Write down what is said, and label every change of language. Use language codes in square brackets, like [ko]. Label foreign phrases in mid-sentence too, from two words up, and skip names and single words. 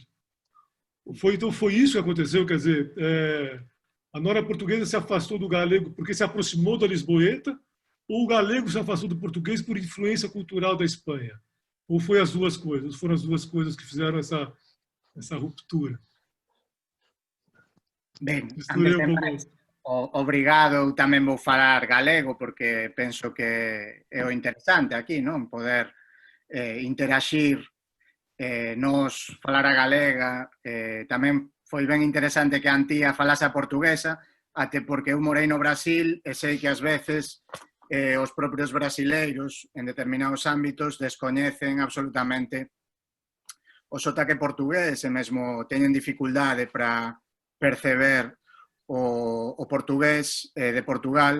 [pt] Então, foi isso que aconteceu, quer dizer, a norma portuguesa se afastou do galego porque se aproximou da lisboeta, ou o galego se afastou do português por influência cultural da Espanha? Ou foi as duas coisas? Foram as duas coisas que fizeram essa ruptura? [gl] Ben, antes de máis, obrigado, eu tamén vou falar galego porque penso que é o interesante aquí, non? Poder interagir, nos falar a galega, tamén foi ben interesante que a Antía falase a portuguesa, até porque eu morei no Brasil e sei que ás veces os propios brasileiros en determinados ámbitos descoñecen absolutamente o sotaque portugués e mesmo teñen dificultade para perceber o portugués de Portugal.